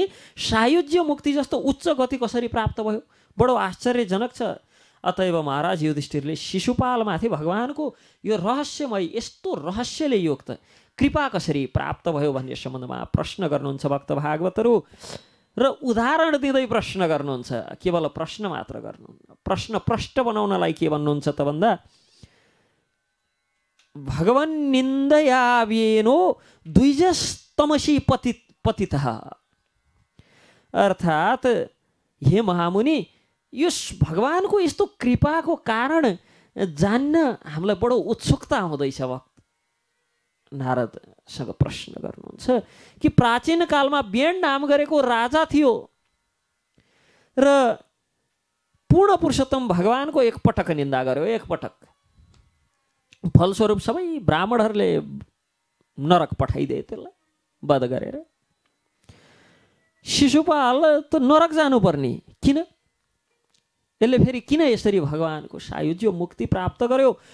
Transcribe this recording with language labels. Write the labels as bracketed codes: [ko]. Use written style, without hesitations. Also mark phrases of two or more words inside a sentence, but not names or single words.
[ne] सायुज्य मुक्ति जस्तो उच्च गति कसरी प्राप्त भयो बडो आश्चर्यजनक छ अतएव महाराज युधिष्ठिरले शिशुपालमाथि भगवानको यो रहस्यमय यस्तो रहस्यले युक्त कृपा कसरी प्राप्त भयो भन्ने सम्बन्धमा प्रश्न गर्नुहुन्छ भक्त भागवतहरू र उदाहरण दिँदै प्रश्न गर्नुहुन्छ केवल प्रश्न मात्र गर्नुहुन्न प्रश्न प्रष्ट बनाउनलाई के भन्नुहुन्छ त भन्दा [sa] भगवन् निन्दया व्येनो द्विजस्तमसी पतितः [ne] अर्थात् हे महामुनि यो भगवानको यस्तो कृपाको कारण जान्न हामीलाई बडो उत्सुकता हुँदैछ भक्त नारदसँग प्रश्न गर्नुहुन्छ कि प्राचीन कालमा व्यण नाम गरेको राजा थियो र पूर्ण पुरुषोत्तम भगवानको एकपटक निन्दा गर्यो एकपटक फलस्वरूप सबै ब्राह्मणहरूले नरक पठाइदिए त्यसलाई वध गरेर शिशुपाल त नरक जानुपर्ने किन यसले फेरि किन यसरी भगवानको सायुज्य मुक्ति प्राप्त गर्यो